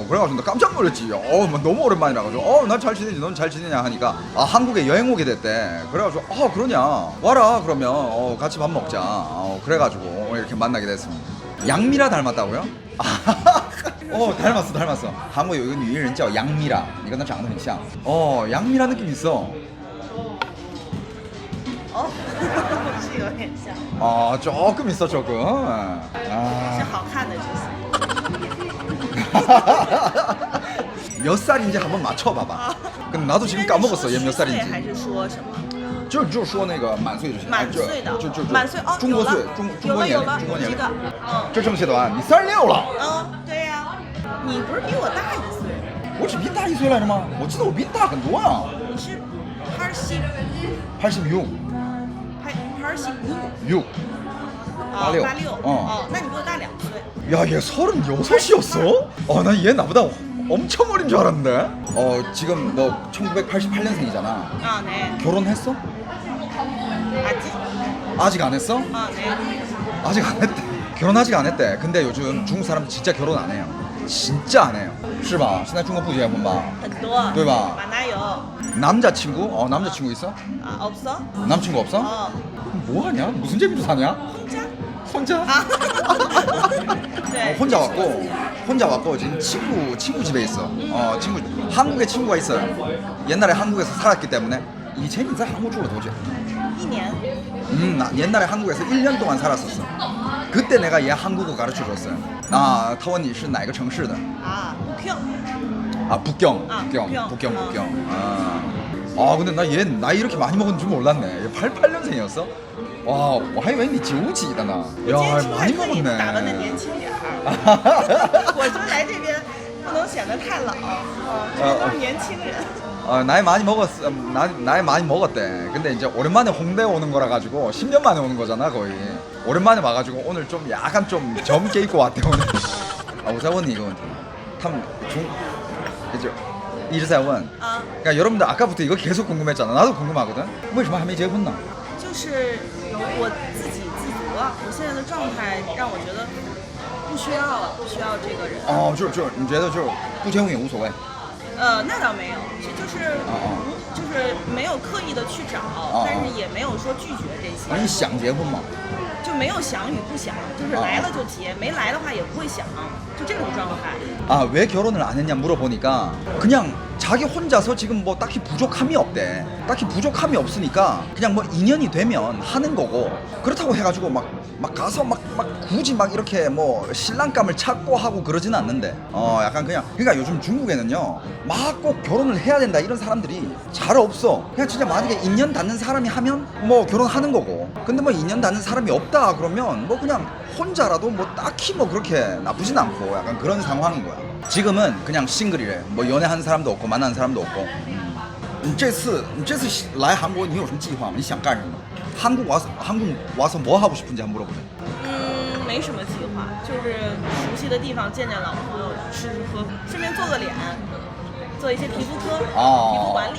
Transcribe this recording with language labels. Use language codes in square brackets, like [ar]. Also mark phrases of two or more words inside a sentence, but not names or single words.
[ko] 그래가지고 나 깜짝 놀랐지. 뭐 너무 오랜만이라 가지고 나 잘 지내지 넌 잘 지내냐 하니까 한국에 여행 오게 됐대. 그래가지고 그러냐 와라 그러면 같이 밥 먹자. 그래가지고 이렇게 만나게 됐습니다. 양미라 닮았다고요? 닮았어. [zh] 한국에 有一个女人叫杨米拉，你跟她长得很像。杨米拉 [ko] 느낌 있어. [zh] 是有点像。 [ko] 조금 있어 조금. [zh] 是好看的就是。 [ko] 몇 살인지 한번 맞춰봐봐. 근데 나도 지금 까먹었어. 얘 몇 살인지. [zh] 还是说什么？就说那个满岁就行。满岁的。就满岁中国岁，中国年龄，中国年龄。就这么些短，你36了。对呀。你不是比我大1岁？我只比你大1岁来着吗？我记得我比你大很多啊。你是86。 86. 86. 86. 那你比我大2岁。 [ko] 야, 얘 36이었어? 난 얘 나보다 엄청 어린 줄 알았는데. 지금 너 1988년생이잖아. 네. 결혼했어? 아직 안 했어? 네. 아직 안 했대. 결혼 아직 안 했대. 근데 요즘 중국 사람들 진짜 결혼 안 해요. 진짜 안 해요. [zh] 是吧?现在中国不结婚吧? 很多。对吧? [ko] 많아요. 남자친구? 남자친구 있어? 없어? 남친구 없어? 뭐 하냐? 무슨 재미로 사냐? 혼자? 네. 혼자 왔고 지금 친구 집에 있어. 친구 한국에 친구가 있어요. 옛날에 한국에서 살았기 때문에. [zh] 以前你在韩国住了多久? [ko] 1년. 나 옛날에 한국에서 1년 동안 살았었어. 그때 내가 얘 한국어 가르쳐 줬어요. [zh] 他问你是哪个城市的? [ko] 북경. 북경. 근데 나 얘 나이 이렇게 많이 먹은 줄 몰랐네. 얘 88년생이었어? 와, [zh] 我还以为你90的呢. [ko] 야, 많이 먹었네. [zh] 打扮的年轻点儿。我说来这边不能显得太老，这边都是年轻人。 [ko] 나이 많이 먹었어. 나이 많이 먹었대. 근데 이제 오랜만에 홍대 오는 거라 가지고 10년 만에 오는 거잖아 거의. 오랜만에 와가지고 오늘 좀 약간 좀 젊게 입고 왔대 오늘. [zh] 我再问你一个问题，他们就一直在问。 [ko] 그러니까 여러분들 아까부터 이거 계속 궁금했잖아. 나도 궁금하거든. [zh] 为什么还没结婚呢？就是我自给自足啊，我现在的状态让我觉得不需要了，不需要这个人。就是你觉得就是不结婚也无所谓？那倒没有，就是没有刻意的去找，但是也没有说拒绝这些。你想结婚吗？就没有想与不想，就是来了就结，没来的话也不会想，就这种状态。 [ko] 왜 결혼을 안 했냐 물어보니까 그냥 자기 혼자서 지금 뭐 딱히 부족함이 없대. 딱히 부족함이 없으니까 그냥 뭐 인연이 되면 하는 거고, 그렇다고 해가지고 막 가서 막 굳이 막 이렇게 뭐 신랑감을 찾고 하고 그러진 않는데 약간 그러니까 요즘 중국에는요 막 꼭 결혼을 해야 된다 이런 사람들이 잘 없어. 그냥 진짜 만약에 인연 닿는 사람이 하면 뭐 결혼하는 거고, 근데 뭐 인연 닿는 사람이 없다 그러면 뭐 그냥 혼자라도 뭐 딱히 뭐 그렇게 나쁘진 않고 약간 그런 상황인 거야. 지금은 그냥 싱글이래. 뭐 연애하는 사람도 없고 만나는 사람도 없고. [zh] 你这次来韩国你有什么计划吗？你想干什么？ [ko] 한국 와서 뭐 하고 싶은지 한번 물어보자. [zh] 没什么计划，就是熟悉的地方见见老朋友，吃吃喝，顺便做个脸，做一些皮肤科、皮肤管理。